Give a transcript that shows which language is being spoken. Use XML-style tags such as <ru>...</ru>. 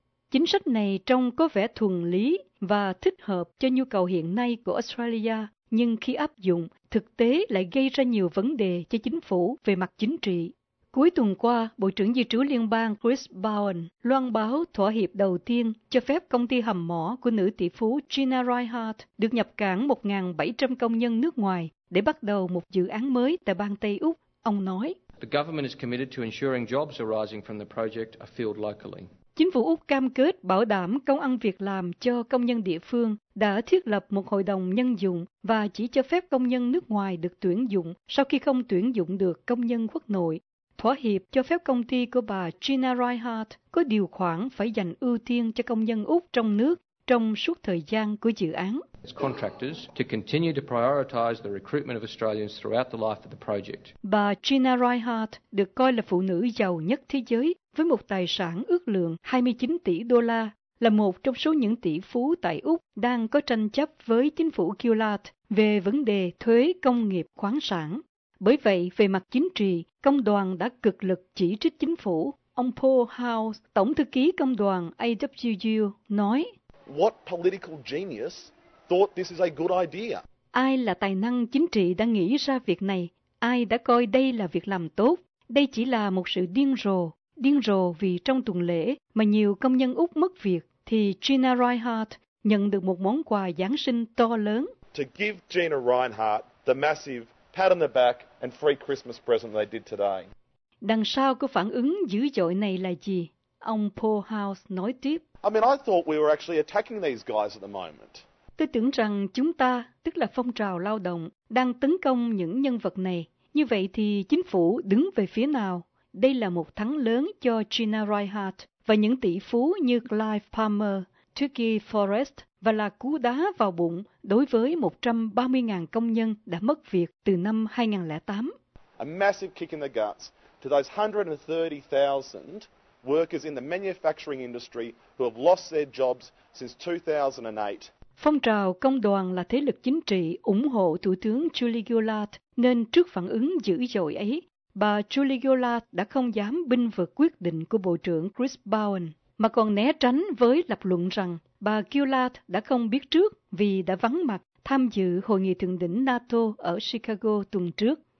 <vi>Chính sách này trông có vẻ thuần lý và thích hợp cho nhu cầu hiện nay của Australia, nhưng khi áp dụng, thực tế lại gây ra nhiều vấn đề cho chính phủ về mặt chính trị. Cuối tuần qua, Bộ trưởng Di trú Liên bang Chris Bowen loan báo thỏa hiệp đầu tiên cho phép công ty hầm mỏ của nữ tỷ phú Gina Rinehart được nhập cảng 1.700 công nhân nước ngoài để bắt đầu một dự án mới tại bang Tây Úc, ông nói.</vi> <en>The government is committed to ensuring jobs arising from the project are filled locally.</en> <vi>Chính phủ Úc cam kết bảo đảm công ăn việc làm cho công nhân địa phương, đã thiết lập một hội đồng nhân dụng và chỉ cho phép công nhân nước ngoài được tuyển dụng sau khi không tuyển dụng được công nhân quốc nội. Thỏa hiệp cho phép công ty của bà Gina Rinehart có điều khoản phải dành ưu tiên cho công nhân Úc trong nước trong suốt thời gian của dự án.</vi> <en>Contractors to continue to prioritize the recruitment of Australians throughout the life of the project.</en> <vi>Bà Gina Rinehart được coi là phụ nữ giàu nhất thế giới với một tài sản ước lượng 29 tỷ đô la, là một trong số những tỷ phú tại Úc đang có tranh chấp với chính phủ Gillard về vấn đề thuế công nghiệp khoáng sản. Bởi vậy, về mặt chính trị, công đoàn đã cực lực chỉ trích chính phủ. Ông Paul House, tổng thư ký công đoàn AWU, nói:</vi> <en>What political genius thought this is a good idea?</en> <vi>Ai là tài năng chính trị đã nghĩ ra việc này? Ai đã coi đây là việc làm tốt? Đây chỉ là một sự điên rồ. Điên rồ vì trong tuần lễ mà nhiều công nhân Úc mất việc, thì Gina Rinehart nhận được một món quà Giáng sinh to lớn.</vi> <en>To give Gina Rinehart the massive pat on the back and free Christmas present they did today.</en> <vi>Đằng sau của phản ứng dữ dội này là gì? Ông Paul House nói tiếp.</vi> <en>I mean, I thought we were actually attacking these guys at the moment.</en> <vi>Tôi tưởng rằng chúng ta, tức là phong trào lao động, đang tấn công những nhân vật này. Như vậy thì chính phủ đứng về phía nào? Đây là một thắng lớn cho Gina Rinehart và những tỷ phú như Clive Palmer, Tricky Forrest và là cú đá vào bụng đối với 130.000 công nhân đã mất việc từ năm 2008.</vi> <en>A massive kick in the guts to those 130,000 workers in the manufacturing industry who have lost their jobs since 2008.</en> <vi>Phong trào công đoàn là thế lực chính trị ủng hộ Thủ tướng Julie Gillard, nên trước phản ứng dữ dội ấy, bà Julie Gillard đã không dám binh vực quyết định của Bộ trưởng Chris Bowen, mà còn né tránh với lập luận rằng bà Gillard đã không biết trước vì đã vắng mặt tham dự hội nghị thượng đỉnh NATO ở Chicago tuần trước.</vi>